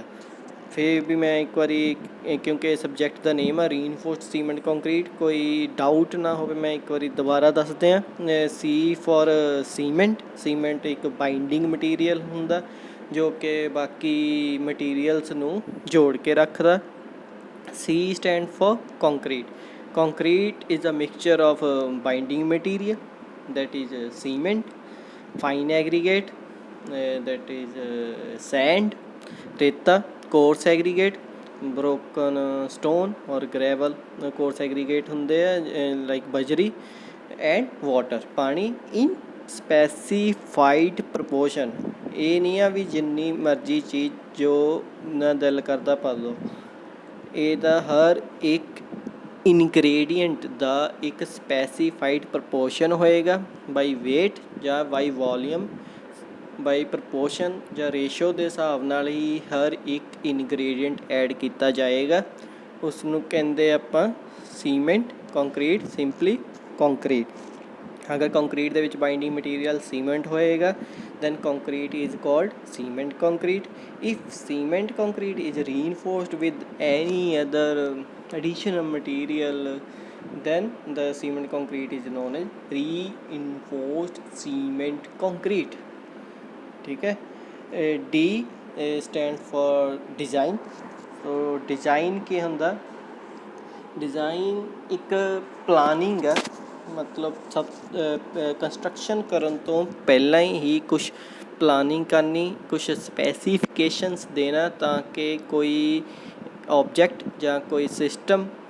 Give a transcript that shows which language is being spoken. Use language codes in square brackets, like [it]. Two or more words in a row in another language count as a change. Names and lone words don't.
[pa] ਫਿਰ ਵੀ ਮੈਂ ਇੱਕ ਵਾਰੀ, ਕਿਉਂਕਿ ਸਬਜੈਕਟ ਦਾ ਨੇਮ ਆ [en] reinforced cement concrete, [pa] ਕੋਈ ਡਾਊਟ ਨਾ ਹੋਵੇ, ਮੈਂ ਇੱਕ ਵਾਰੀ ਦੁਬਾਰਾ ਦੱਸਦੇ ਹਾਂ। [en] C for cement. [pa] ਸੀਮੈਂਟ ਇੱਕ [en] binding material [pa] ਹੁੰਦਾ ਜੋ ਕਿ ਬਾਕੀ ਮਟੀਰੀਅਲਸ ਨੂੰ ਜੋੜ ਕੇ ਰੱਖਦਾ। [en] C stand for concrete. Concrete is a mixture of binding material, that is cement, fine aggregate, that is sand, reta, coarse aggregate, broken stone or gravel, coarse aggregate [pa] ਹੁੰਦੇ ਆ [en] like ਬਜਰੀ, and water, ਪਾਣੀ in specified proportion। [pa] ਇਹ ਨਹੀਂ ਆ ਵੀ ਜਿੰਨੀ ਮਰਜ਼ੀ ਚੀਜ਼ ਜੋ ਨਾ ਦਿਲ ਕਰਦਾ ਪਾ ਲਓ। ਇਹਦਾ ਹਰ ਇੱਕ ਇਨਗ੍ਰੇਡੀਐਂਟ ਦਾ ਇੱਕ [en] specified proportion [pa] ਹੋਏਗਾ, [en] by weight [pa] ਜਾਂ [en] by volume, by proportion [pa] ਜਾਂ ਰੇਸ਼ੋ ਦੇ ਹਿਸਾਬ ਨਾਲ ਹੀ ਹਰ ਇੱਕ ਇਨਗ੍ਰੇਡੀਐਂਟ ਐਡ ਕੀਤਾ ਜਾਏਗਾ। ਉਸ ਨੂੰ ਕਹਿੰਦੇ ਆਪਾਂ [en] cement concrete, simply concrete. [pa] ਅਗਰ ਕੰਕਰੀਟ ਦੇ ਵਿੱਚ [en] binding material cement [pa] ਹੋਏਗਾ [en] then concrete is called cement concrete. If cement concrete is reinforced with any other additional material, then the cement concrete is known as reinforced cement concrete। [hi] ठीक है। [en] D stand for design। [pa] तो डिज़ाइन ਕੀ ਹੁੰਦਾ? डिज़ाइन ਇੱਕ ਪਲਾਨਿੰਗ ਹੈ, ਮਤਲਬ ਕੰਸਟਰਕਸ਼ਨ ਕਰਨ ਤੋਂ ਪਹਿਲਾਂ ਹੀ ਕੁਛ ਪਲਾਨਿੰਗ ਕਰਨੀ, ਕੁਛ ਸਪੈਸੀਫਿਕੇਸ਼ਨਸ ਦੇਣਾ ਤਾਂ ਕਿ ਕੋਈ ਆਬਜੈਕਟ ਜਾਂ ਕੋਈ ਸਿਸਟਮ